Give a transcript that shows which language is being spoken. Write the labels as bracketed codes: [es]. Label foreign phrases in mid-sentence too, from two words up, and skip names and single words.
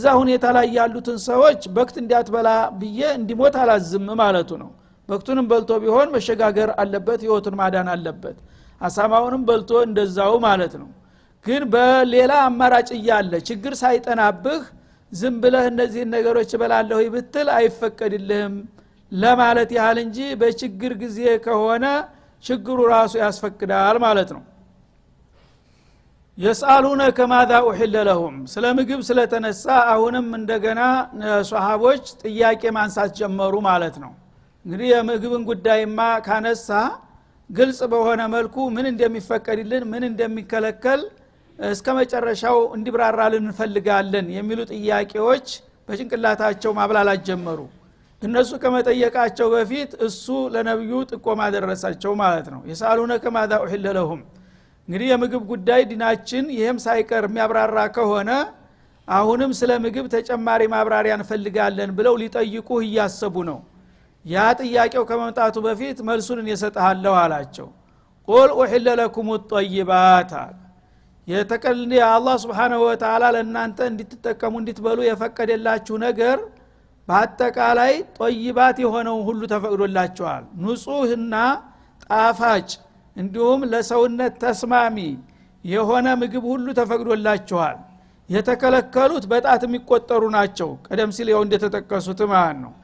[am] ሁኔታ ላይ ያሉትን ሰዎች በክት እንዲያትበላ ብዬ እንዲሞት አላዝም ማለቱ ነው። በክቱንም በልቶ ቢሆን መሸጋገር አለበት፣ ህይወቱን ማዳን አለበት። አሳማውንም በልቶ እንደዛው ማለት ነው። ግን በሌላ አማራጭ እያለ ችግር ሳይጠናብህ ዝም ብለህ እነዚህ ነገሮች በላለሁ ይብትል አይፈቀድልህም ለማለት ያህል እንጂ በችግር ጊዜ ከሆነ ችግሩ ራሱ ያስፈቅዳል ማለት ነው። [ar] يسألونك ماذا أحل لهم [am] ስለ ምግብ ስለተነሳ አሁንም እንደገና ሱሐቦች ጥያቄ ማንሳት ጀመሩ ማለት ነው። እንግዲህ የምግብን ጉዳይማ ካነሳ ግልጽ በሆነ መልኩ ምን እንደሚፈቀድልን ምን እንደሚከለከል እስከ መጨረሻው እንዲብራራልን እንፈልጋለን የሚሉ ጥያቄዎች በጭንቅላታቸው ማብላላት ጀመሩ። እነሱ ከመጠየቃቸው በፊት እሱ ለነብዩ ጥቆማ ደረሳቸው ማለት ነው። [ar] يسألونك ماذا أحل لهم [am] እንግዲህ የምግብ ጉዳይ ዲናችን ይሄም ሳይቀር የሚያብራራ ከሆነ አሁንም ስለ ምግብ ተጨማሪ ማብራሪያ እንፈልጋለን ብለው ሊጠይቁህ እያሰቡ ነው። ያ ጥያቄው ከመምጣቱ በፊት መልሱን እሰጥሃለሁ አላቸው። ቁል [ar] أحل لكم الطيبات [am] የተቀልል አላህ [ar] سبحانه وتعالى [am] ለእናንተ እንድትጠቀሙ እንድትበሉ የፈቀደላችሁ ነገር በአጠቃላይ ጦይባት የሆነው ሁሉ ተፈቅዶላችኋል። ንጹህና ጣፋጭ እንዲሁም ለሰውነት ተስማሚ የሆነ ምግብ ሁሉ ተፈቅዶላችኋል። የተከለከሉት በጣት የሚቆጠሩ ናቸው፣ ቀደም ሲል ያው እንደተጠቀሱት ማለት ነው።